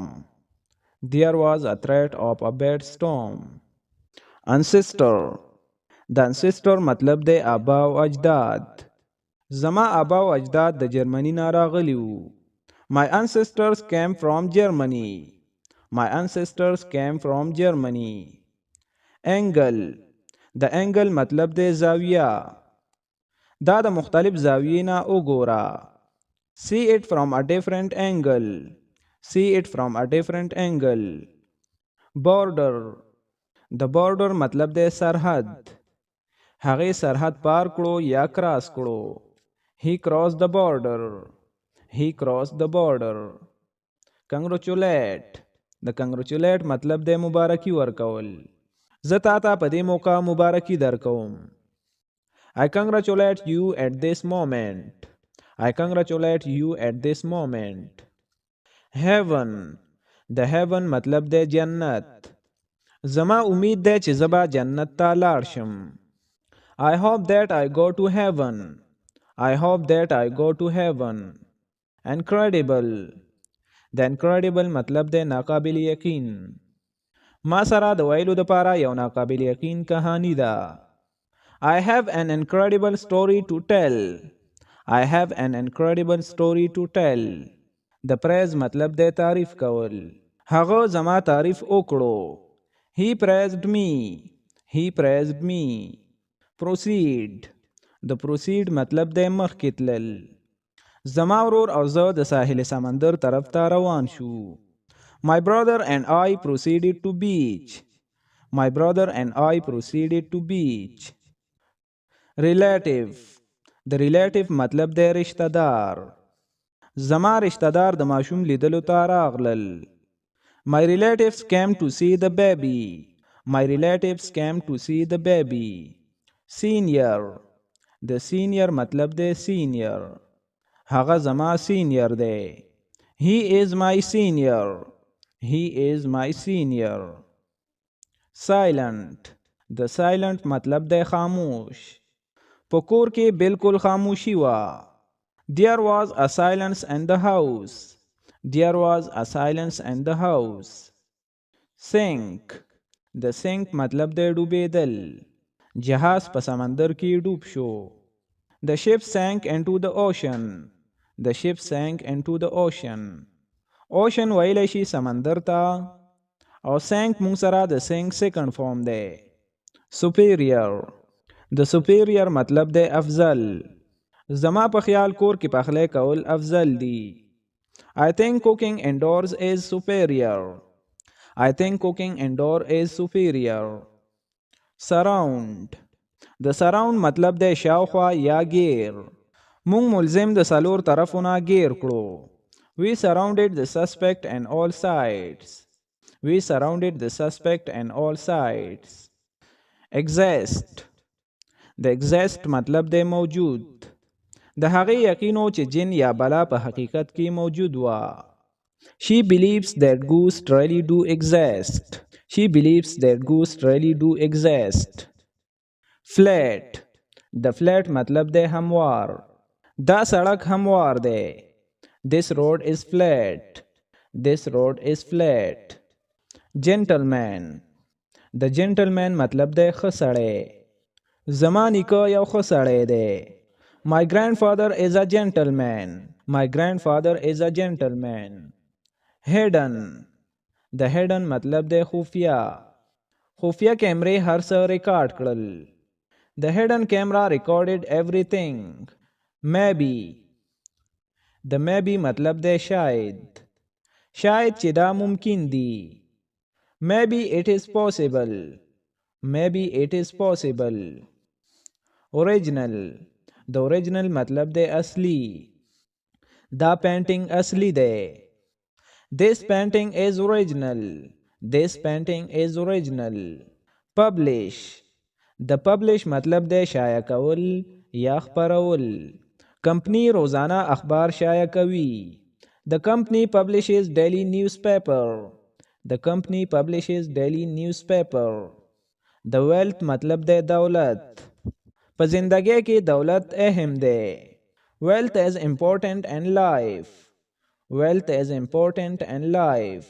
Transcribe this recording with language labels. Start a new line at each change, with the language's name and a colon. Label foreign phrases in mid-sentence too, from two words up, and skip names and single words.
English: There was a threat of a bad storm. Ancestor.
Pashto: د ancestor مطلب دی آبا و اجداد. زما آبا و اجداد د جرمني نه راغلي وو.
English: My ancestors came from Germany. My ancestors came from Germany. Angle.
Pashto: د angle مطلب دی زاویه. دا د مختلف زاویې نه وګوره.
English: See it from a different angle. See it from a different angle. Border.
Pashto: د border مطلب دی سرحد. هغې سرحد پار کړو یا کراس کړو.
English: He crossed the border. He crossed the border. Congratulate.
Pashto: د congratulate مطلب دی مبارکي ورکول. زه تا ته په دې موقع مبارکي درکوم.
English: I congratulate you at this moment. I congratulate you at this moment.
Pashto: Heaven. د heaven مطلب دی جنت. زما امید دی چې زه به جنت ته لاړ شم.
English: I hope that I go to heaven. I hope that I go to heaven.
Pashto: Incredible. د incredible مطلب دی ناقابل یقین. ما سره د ویلو دپاره یو ناقابل یقین کهانی ده.
English: I have an incredible story to tell. I have an incredible story to tell.
Pashto: د praise مطلب دی تعریف کول. هغه زما تعریف وکړو.
English: He praised me. He praised me.
Pashto: Proceed. د proceed مطلب دی مخکې تلل. زما ورور او زه د ساحل سمندر طرف ته روان شو.
English: My brother and I proceeded to beach. My brother and I proceeded to beach. Relative.
Pashto: د relative مطلب دی رشتہ دار. زما رشتہ دار د ماشوم لیدلو ته راغلل.
English: My relatives came to see the baby. My relatives came to see the baby. Senior.
Pashto: د senior مطلب دی senior. هغه زما senior دی.
English: He is my senior. He is my senior. Silent.
Pashto: د silent مطلب دی خاموش. په کور کې بالکل خاموشي وه.
English: There was a silence in the house. There was a silence in the house. Sink.
Pashto: د sink مطلب دی ډوبېدل. جهاز په سمندر کې ډوب شو.
English: The ship sank into the ocean. The ship sank into the ocean.
Pashto: Ocean ویلی شي سمندر ته. او sank مونږ سره د sink
English: second form
Pashto: دی.
English: Superior.
Pashto: د superior مطلب دی افضل. زما په خیال کور کې پخلی کول افضل دی.
English: I think cooking indoors is superior. I think cooking indoor is superior. Surround.
Pashto: د surround مطلب دی شاوخوا یا غیر. مونږ ملزم د څلور طرفونه غیر کړو.
English: We surrounded the suspect on all sides. We surrounded the suspect on all sides.
Pashto: Exist. د exist مطلب دی موجود. د هغې یقینو چې جن یا بلا په حقیقت کې موجود وه.
English: She believes that ghosts really do exist. She believes that ghosts really do exist.
Pashto: Flat. د flat مطلب دی هموار. دا سړک هموار دی.
English: This road is flat. This road is flat. Gentleman.
Pashto: د gentleman مطلب دی ښه سړی. زما نیکه یو ښه سړی دی.
English: My grandfather is a gentleman. My grandfather is a gentleman. Hidden. The hidden
Pashto: مطلب د خفیه. خفیه کیمرې هر څه ریکارډ کړل.
English: The hidden camera recorded everything. Maybe. The maybe
Pashto: مطلب د شاید. شاید چې دا ممکن دی.
English: Maybe it is possible. Maybe it is possible. Original. The original
Pashto: مطلب د اصلی. دا painting اصلی دی.
English: This painting is original. This painting is original. Publish. The publish
Pashto: مطلب د شایع کول یا خپرول. کمپنی روزانه اخبار شایع کوي.
English: The company publishes daily newspaper. The company publishes daily newspaper. The wealth
Pashto: مطلب د دولت. په زندګۍ کې دولت اهم دی.
English: Wealth is important in life. Wealth is important in life.